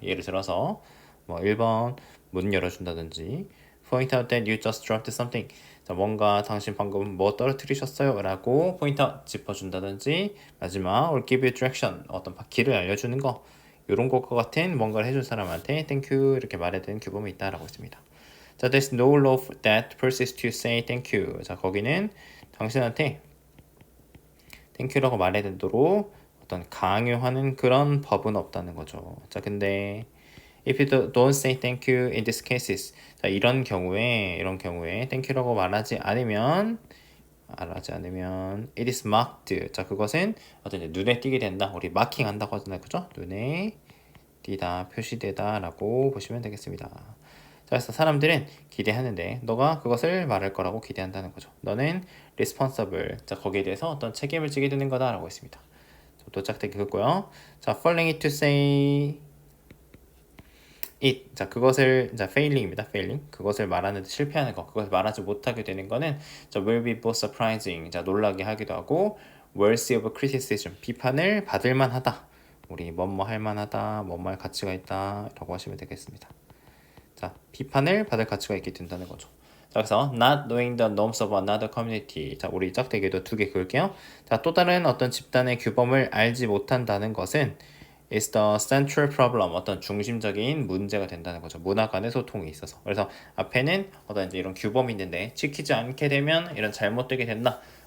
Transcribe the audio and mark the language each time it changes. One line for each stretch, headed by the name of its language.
Korean: 예를 들어서 뭐 1번 문 열어준다든지
English: point out that you just dropped something
Korean: 자, 뭔가 당신 방금 뭐 떨어뜨리셨어요 라고 point out 짚어준다든지 마지막
English: or give you direction
Korean: 어떤 길을 알려주는 거 이런 것과 같은 뭔가를 해준 사람한테 thank you 이렇게 말해야 되는 규범이 있다라고 했습니다.
English: 자, there's no law that persists to say thank you.
Korean: 자, 거기는 당신한테 thank you라고 말해야 되도록 어떤 강요하는 그런 법은 없다는 거죠. 자, 근데
English: if you don't say thank you in these cases.
Korean: 자, 이런 경우에 thank you라고 말하지 않으면 말하지 않으면
English: it is marked.
Korean: 자, 그것은 어떤 이제 눈에 띄게 된다. 우리 마킹 한다고 하잖아요. 그죠? 눈에 띄다, 표시되다 라고 보시면 되겠습니다. 자, 그래서 사람들은 기대하는데 너가 그것을 말할 거라고 기대한다는 거죠. 너는 responsible. 자, 거기에 대해서 어떤 책임을 지게 되는 거다 라고 했습니다. 또 짝대기 긋고요.
English: 자, failing it to say it.
Korean: 자, 그것을 자, failing입니다.
English: failing.
Korean: 그것을 말하는데 실패하는 거. 그것을 말하지 못하게 되는 거는 자,
English: will be both surprising.
Korean: 자, 놀라게 하기도 하고
English: worthy of criticism.
Korean: 비판을 받을 만하다. 우리 뭐뭐 할 만하다. 뭐뭐 할 가치가 있다라고 하시면 되겠습니다. 자, 비판을 받을 가치가 있게 된다는 거죠. 자, 그래서
English: not knowing the norms of another community.
Korean: 자, 우리 짝대기도 두 개 그을게요. 자, 또 다른 어떤 집단의 규범을 알지 못한다는 것은
English: is the central problem.
Korean: 어떤 중심적인 문제가 된다는 거죠. 문화 간의 소통에 있어서. 그래서 앞에는 어떤 이제 이런 규범이 있는데 지키지 않게 되면 이런 잘못되게 된다.